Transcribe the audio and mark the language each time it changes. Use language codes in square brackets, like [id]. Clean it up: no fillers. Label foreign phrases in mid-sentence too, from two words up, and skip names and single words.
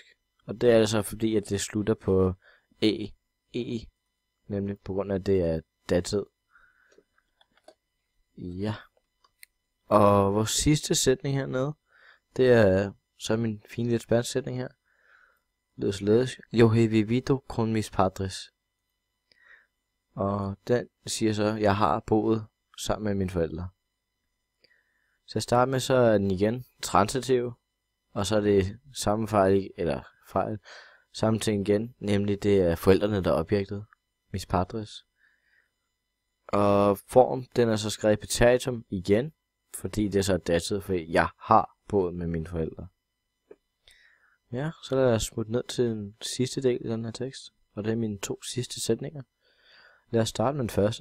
[da] Og det er altså fordi, at det slutter på e, nemlig på grund af, at det er datid. Ja. Og vores sidste sætning hernede, det er så min fine lidt spansk sætning her. Det er således, [es] yo he vivido con mis padres. [da] Og den siger så, jeg har boet sammen med mine forældre. Så at starte med, så er den igen transitiv. Og så er det samme samme ting igen. Nemlig det er forældrene, der er objektet. [es] Mis padres. [da] Og form, den er så skrevet i præteritum igen. Fordi det er så datid, fordi jeg har boet med mine forældre. Ja, så lad os smutte ned til den sidste del i den her tekst. Og det er mine 2 sidste sætninger. Lad os starte med den første.